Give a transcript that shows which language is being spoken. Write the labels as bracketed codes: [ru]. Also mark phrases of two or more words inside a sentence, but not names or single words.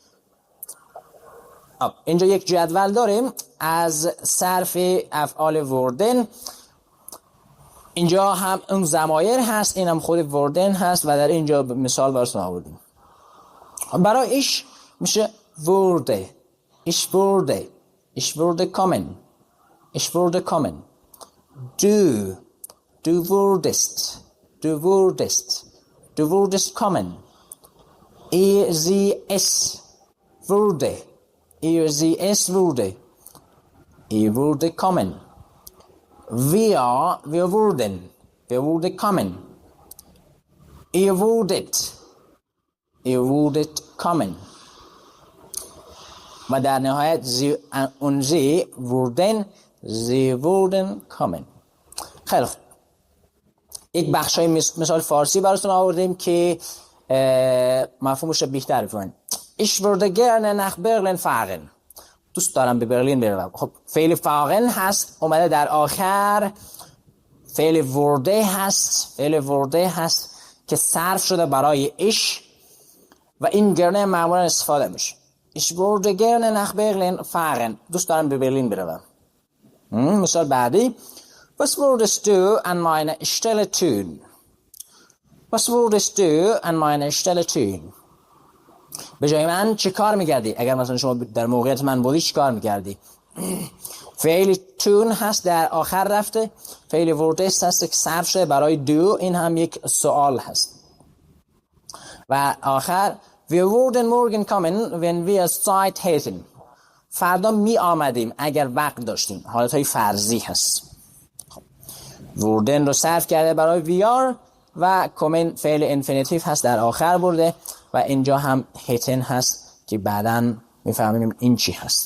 [fa] اینجا یک جدول داریم از صرف افعال وردن. اینجا هم اون ضمایر هست، این هم خود وردن هست و در اینجا مثال براتون آوردیم. برای ایش میشه wurde. [de] Ich wurde. Ich wurde kommen. Ich wurde kommen. Du. Du wurdest. Du wurdest. Du wurdest kommen. Er, sie, es wurde. Er, sie, es wurde. Er würde kommen. Wir wurden. Wir würde kommen. Ihr wurdet. Ihr wurdet kommen. و در نهایت und sie wurden. Sie wurden kommen. [fa] خیلی خوب. یک بخشای مثال فارسی براتون آوردیم که مفهومش رو بیشتر بفهمید. [de] Ich würde gerne nach Berlin fahren. [fa] دوست دارم به برلین بروم. خب فعل fahren هست اومده در آخر. فعل wurde هست. فعل wurde هست که صرف شده برای ich و این gerne معمولا استفاده میشه. [de] Ich würde gerne nach Berlin fahren. [fa] دوست دارم به برلین بروم. مثال بعدی. [de] Was würdest du an meiner Stelle tun? Was würdest du an meiner Stelle tun? [fa] به جای من چه کار میکردی؟ اگر مثلا شما در موقعیت من بودی چه کار میکردی؟ فعل tun هست در آخر رفته. فعل würdest هست که صرف شده برای do. این هم یک سوال هست. [de] و آخر Wir würden morgen kommen, wenn wir Zeit hätten. [fa] فردا می آمدیم اگر وقت داشتیم. حالت های فرضی هست. وردن رو صرف کرده برای ویار و کومن فعل انفینیتیو هست در آخر برده و اینجا هم هیتن هست که بعداً میفهمیم این چی هست.